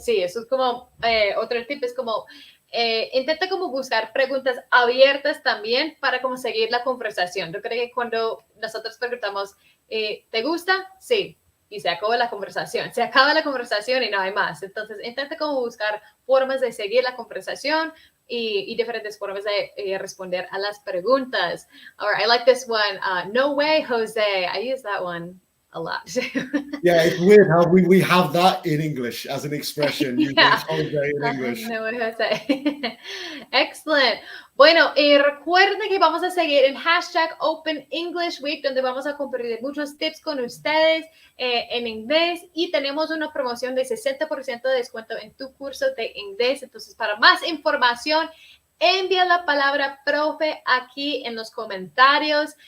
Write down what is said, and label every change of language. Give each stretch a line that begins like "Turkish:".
Spanish: Sí, eso es como otro tip, es como intenta como buscar preguntas abiertas también para como seguir la conversación. Yo creo que cuando nosotros preguntamos, ¿te gusta? Sí. Y se acaba la conversación. Se acaba la conversación y no hay más. Entonces, intenta como buscar formas de seguir la conversación y diferentes formas de responder a las preguntas.
English: All right, I like this one. No way, Jose. I use that one a lot. Yeah, it's weird how we have that in English as an expression. Yeah. Jose in English. No way, Jose. Excellent.
Spanish: Bueno, recuerden que vamos a seguir en hashtag Open English Week, donde vamos a compartir muchos tips con ustedes en inglés y tenemos una promoción de 60% de descuento en tu curso de inglés. Entonces, para más información, envía la palabra profe aquí en los comentarios.